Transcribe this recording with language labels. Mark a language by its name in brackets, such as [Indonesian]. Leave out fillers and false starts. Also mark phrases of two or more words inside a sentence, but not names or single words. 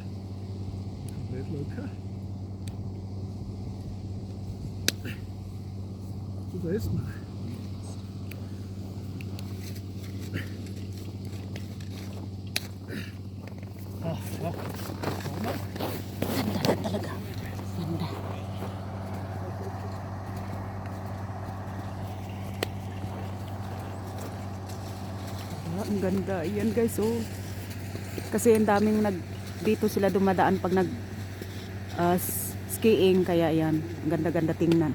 [German] Komplett locker. So, da ist man. Ach, ja. [Filipino] Ganda talaga. Ganda. Ang ganda. Ayan guys, oh. Kasi ang daming dito sila dumadaan pag skiing, kaya ayan, ang ganda-ganda tingnan.